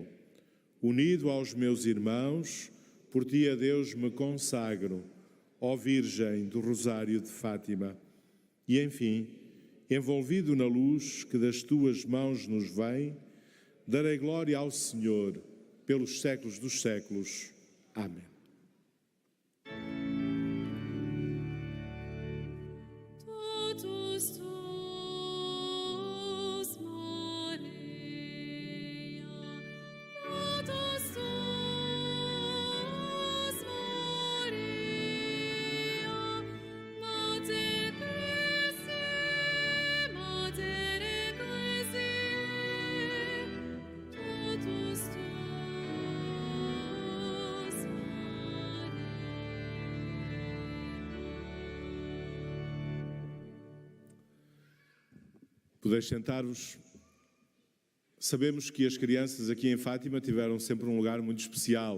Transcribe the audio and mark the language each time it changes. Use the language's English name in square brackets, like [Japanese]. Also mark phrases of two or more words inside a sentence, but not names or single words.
[Portuguese] Unido aos meus irmãos, por ti a Deus me consagro, ó Virgem do Rosário de Fátima. E, enfim, envolvido na luz que das tuas mãos nos vem, darei glória ao Senhor pelos séculos dos séculos. Amém. [Latin] Totus tuus, Maria, totus tuus, Maria, Mater Christi, Mater Ecclesiae, totus tuus, [Portuguese] Podeis sentar-vos. Sabemos que as crianças aqui em Fátima tiveram sempre um lugar muito especial.